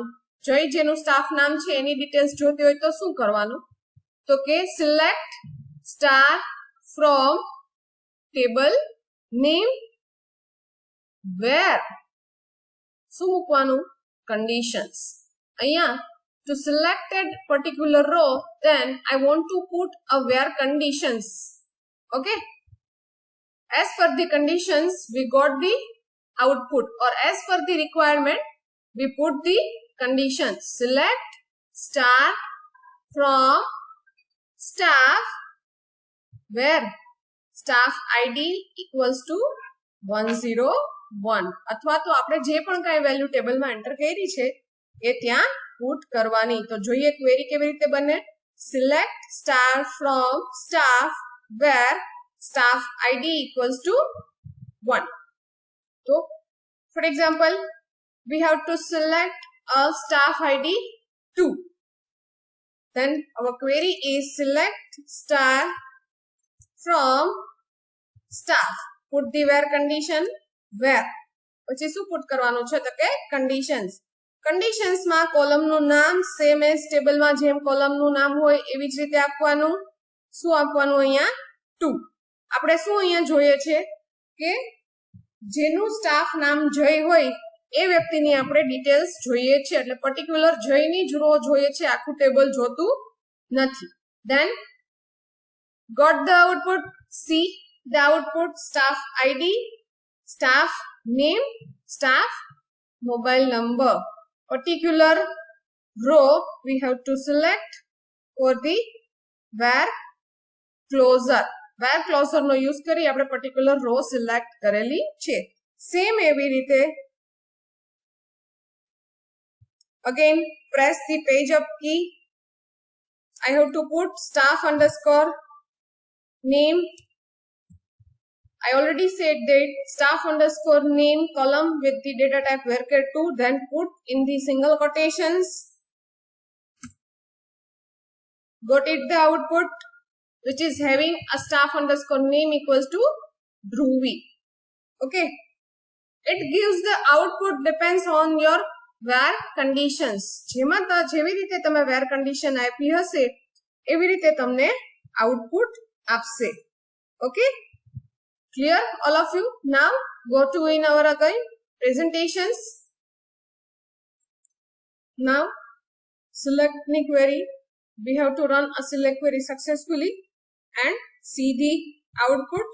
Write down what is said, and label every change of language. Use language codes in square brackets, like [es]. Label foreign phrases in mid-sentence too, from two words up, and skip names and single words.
[gu] જય જેનું સ્ટાફ નામ છે એની ડિટેલ્સ જોતી હોય તો શું કરવાનું? તો કે [en] select star from table name where [gu] શું મૂકવાનું? [en] conditions. અહીંયા to selected particular row, then I want to put a where conditions. Okay, as per the conditions we got the output, or as per the requirement we put the conditions. Select star from staff where staff id equals to 101. [gu] અથવા તો આપણે જે પણ કાંઈ વેલ્યુ ટેબલમાં એન્ટર કરી છે એ ત્યાં પુટ કરવાની. તો જોઈએ ક્વેરી કેવી રીતે બને. [en] Select star from staff where staff id equals to 1. તો for example we have to select a staff id 2. then our query is select star from staff, put the where condition where. [gu] પછી શું પુટ કરવાનું છે? તો કે conditions. કન્ડિશન્સમાં કોલમનું નામ [en] same as [gu] ટેબલમાં જેમ કોલમનું નામ હોય એવી જ રીતે આપવાનું. શું આપવાનું? અહીંયા 2. આપણે શું અહીંયા જોઈએ છે કે જેનું સ્ટાફ નામ જય હોય એ વ્યક્તિની આપણે ડિટેલ્સ જોઈએ છે, એટલે પર્ટિક્યુલર જયની જ રો જોઈએ છે, આખું ટેબલ જોતું નથી. [en] Then got the output. See the output. Staff id, staff name, staff mobile number. Particular row we have to select for the where closer. Where closer [gu] નો યુઝ કરી આપણે [en] particular row select [gu] કરેલી છે. સેમ એવી રીતે [en] again press the page up key. I have to put staff underscore name. I already said that staff underscore name column with the data type varchar2, then put in the single quotations. Got it the output which is having a staff underscore name equals to Dhruvi. Okay. It gives the output depends on your where conditions. [gu] જેવી રીતે તમે where condition આપી હશે એવી રીતે તમને output આપશે. [en] Okay. Clear all of you? Now go to in our again presentations. Now select ની query. We have to run a select query successfully and see the output.